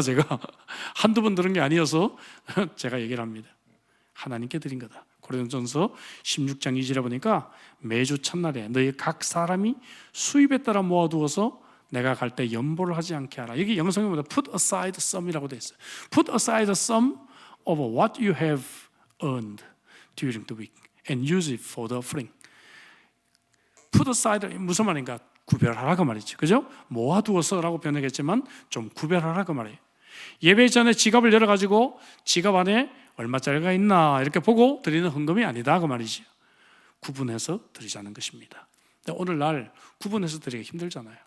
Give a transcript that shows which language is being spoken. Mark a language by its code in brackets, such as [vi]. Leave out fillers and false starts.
[ko] 제가 한두 번 들은 게 아니어서 제가 얘기를 합니다. 하나님께 드린 거다. 고린도전서 16장 2절에 보니까 매주 첫날에 너희 각 사람이 수입에 따라 모아두어서 내가 갈 때 연보를 하지 않게 하라. 여기 영성에 보면 [en] put aside some [ko] 이라고 되어 있어요. [en] Put aside some of what you have earned during the week and use it for the offering. Put aside [ko] 무슨 말인가? 구별하라고 말이죠. 그죠? 모아두어서라고 변하겠지만 좀 구별하라고 말이에요. 예배 전에 지갑을 열어가지고 지갑 안에 얼마짜리가 있나 이렇게 보고 드리는 헌금이 아니다 그 말이죠. 구분해서 드리자는 것입니다. 근데 오늘날 구분해서 드리기 힘들잖아요.